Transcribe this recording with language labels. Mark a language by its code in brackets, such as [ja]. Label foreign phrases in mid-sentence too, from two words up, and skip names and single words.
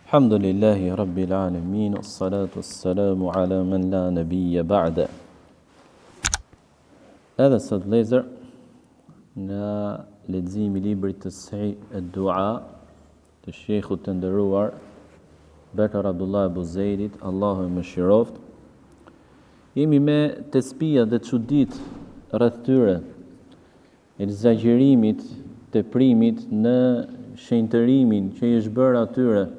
[ar] الحمد لله رب العالمين والصلاة والسلام على من لا نبي بعده. [sq] Edhe sot vlezër, nga leximi i librit të Sahih ad-Dua të sheikhut të nderuar Bekar Abdullah Abu Zeidit, Allahu e mëshiroft, jemi me tespia dhe çudit rreth tyre, egzagerimit, teprimit në shenjtërimin që i është bërë atyre.